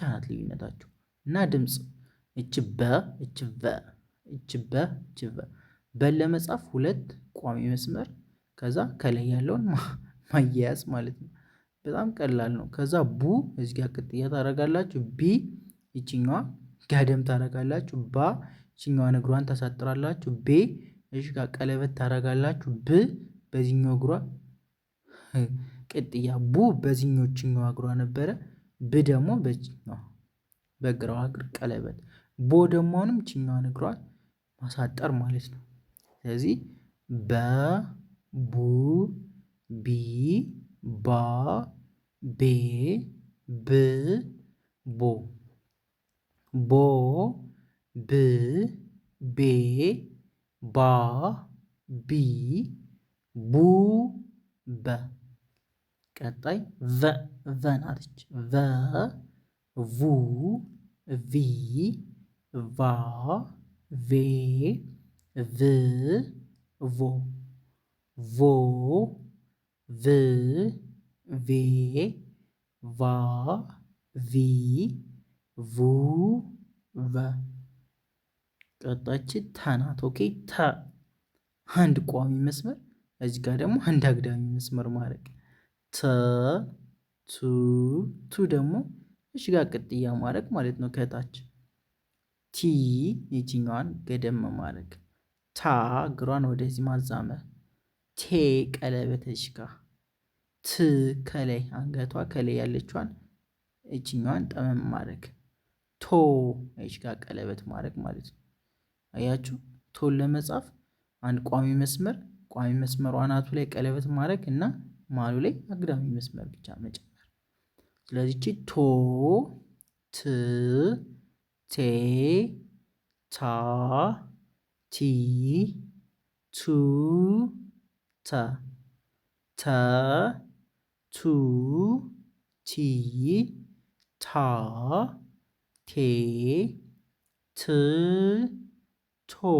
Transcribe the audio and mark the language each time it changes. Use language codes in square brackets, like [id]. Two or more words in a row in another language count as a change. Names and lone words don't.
[am] ናት ልዩነታቸው እና ድምፅ እች በ እች ቨ እች በ እች ቨ በን ለመጻፍ ሁለት ቋሚ መስመር ከዛ ከላይ ያለውን ማያያዝ ማለት ነው። በጣም ቀላል ነው። ከዛ ቡ እዚህ ጋር ቅጥያ ታደርጋላችሁ። ቢ ይችኛዋ ጋደም ታደርጋላችሁ። ባ ይችኛዋን እግሯን ታሳጥራላችሁ። ቤ እዚህ ጋር ቀለበት ታደርጋላችሁ። ብ በዚህኛው እግሯ ቅጥያ ቡ በዚህኞችኛው እግሯ ነበረ። ብ ደግሞ በዚህኛው በግራዋ እግር ቀለበት ቦ ደግሞ አሁንም ይችኛዋን እግሯን ማሳጠር ማለት ነው። ስለዚህ በ ቡ ቢ ባ ቤ ብ ቦ ቦ ብ ቤ ባ ቢ ቡ በ ቀጣይ ቨ ናትች ቨ ቡ ቪ ቫ ቬ ቭ ቮ ቮ ቭ ቬ ቫ ቪ ቡ ቨ ቀጣች ተ ናት። ኦኬ ተ አንድ ቋሚ መስመር እዚህ ጋር ደግሞ አንድ አግዳሚ መስመር ማድረግ ተ ቱ ቱ ደግሞ እሺ ጋር ቅጥያ ማድረግ ማለት ነው። ከታች ቲ የትኛዋን ገደም ማድረግ ታ እግሯን ወደዚህ ማዛመር ቴ ቀለበተች ጋር ት ከላይ አንገቷ ከላይ ያለችዋን እችኛዋን ጠመም ማድረግ ቶ እች ጋር ቀለበት ማድረግ ማለት ነው። አያችሁ ቶን ለመጻፍ አንድ ቋሚ መስመር አናቱ ላይ ቀለበት ማድረግ እና መሃሉ ላይ አግዳሚ መስመር ብቻ መጨመር። ስለዚህ ቶ ት ቴ ታ ቲ ቱ ተ ተ ቱ ቲ ታ ቴ ት ቶ